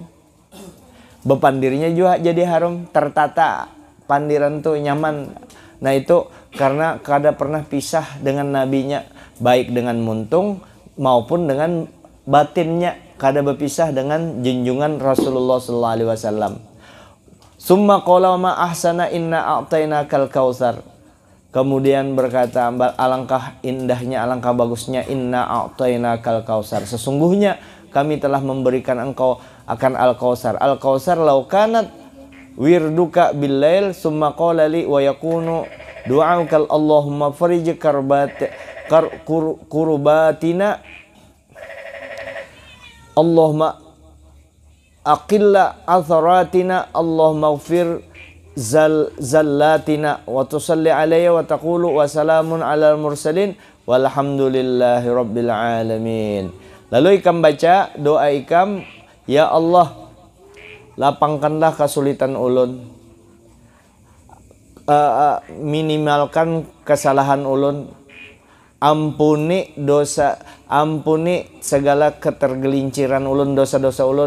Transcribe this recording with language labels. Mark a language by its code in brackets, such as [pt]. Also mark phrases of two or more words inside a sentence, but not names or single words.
[bjn] Bepandirnya juga jadi harum, tertata. Pandiran tuh nyaman. Nah itu karena kada pernah pisah dengan nabinya, baik dengan muntung maupun dengan batinnya. Kada berpisah dengan junjungan Rasulullah [ar] صلى الله عليه وسلم. ثم قال ما أحسن إنا أعطيناك الكوثر. [bjn] Kemudian berkata, alangkah indahnya, alangkah bagusnya [ar] إنا أعطيناك الكوثر. [bjn] Sesungguhnya kami telah memberikan engkau akan al-kautsar. [ar] الكوثر لو كانت وردك بالليل ثم قال لي ويكون دعاؤك اللهم فرج كربتنا اللهم أقل عثرتنا اللهم اغفر زلتنا وتصلي علي وتقول وسلام على المرسلين والحمد لله رب العالمين. [bjn] Lalu ikam baca doa ikam, ya Allah lapangkanlah kesulitan ulun, minimalkan kesalahan ulun, ampuni dosa, ampuni segala ketergelinciran ulun, dosa-dosa ulun.